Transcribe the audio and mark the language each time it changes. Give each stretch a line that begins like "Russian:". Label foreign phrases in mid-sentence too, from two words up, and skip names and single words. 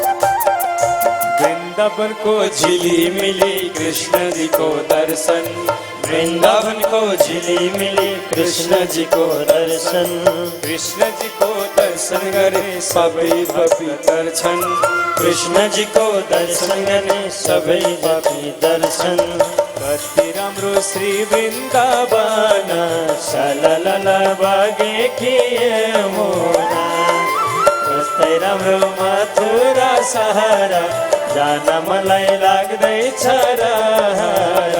Hindi: वृंदावन को झिलिमिली कृष्ण जी को दर्शन, वृंदावन को झिलिमिली कृष्ण जी को दर्शन, कृष्ण जी को दर्शन करे
Nepali: सबै बपी दर्शन, कृष्ण जी को दर्शन गर्ने सबै बापी दर्शन। कति राम्रो श्री वृन्दावन सललल बगेकी यमुना, कस्तै राम्रो मथुरा सहरा, जान मलाई लाग्दैछ रहरा,